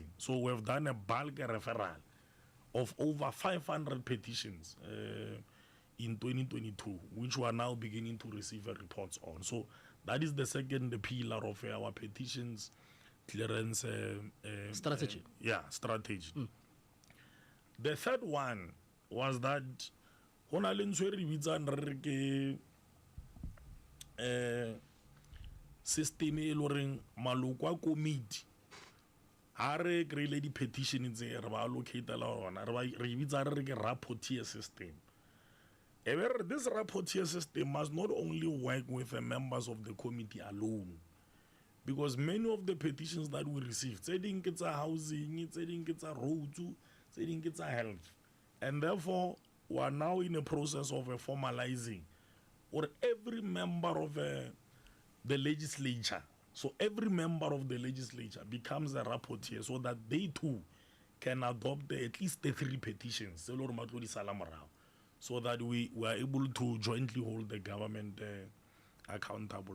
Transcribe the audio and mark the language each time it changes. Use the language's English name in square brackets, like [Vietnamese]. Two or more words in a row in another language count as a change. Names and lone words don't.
[English] So we've done a bulk referral of over 500 petitions in 2022, which we are now beginning to receive reports on. So that is the second pillar of our petitions clearance strategy. Strategy. The third one was that [Southern Sotho] hona le ntse re bitsang re ke system e loreng maloko a committee ha re create di petition tse re ba allocate la rona re bitsa re ke [English] rapporteur system. This rapporteur system must not only work with the members of the committee alone, because many of the petitions that we receive, [Southern Sotho] tse ding ke tsa housing, tse ding ke tsa roads, tse ding ke tsa health, [English] and therefore we are now in a process of formalizing, or every member of the legislature, so every member of the legislature becomes a rapporteur, so that they too can adopt at least the 3 petitions, so that we are able to jointly hold the government accountable.